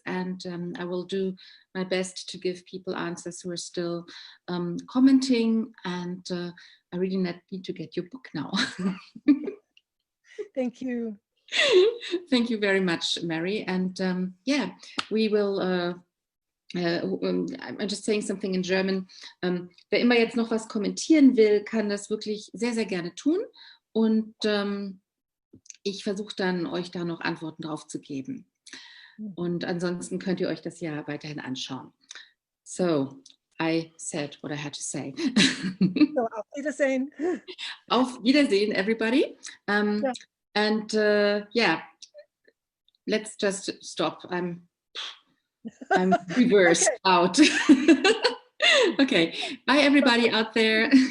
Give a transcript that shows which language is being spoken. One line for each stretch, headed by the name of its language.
English: And I will do my best to give people answers who are still commenting. And I really need to get your book now. Thank you. Thank you very much, Mary. And yeah, we will I'm just saying something in German.
German: Wer immer jetzt noch was kommentieren will, kann das wirklich sehr, sehr gerne tun. Und ich versuche dann, euch da noch Antworten drauf zu geben. Und ansonsten könnt ihr euch das ja weiterhin anschauen.
English: So, I said what I had to say.
German: So, auf Wiedersehen. Auf Wiedersehen,
English: everybody. Yeah. And yeah, let's just stop. I'm reversed out. Okay. Bye, everybody out there.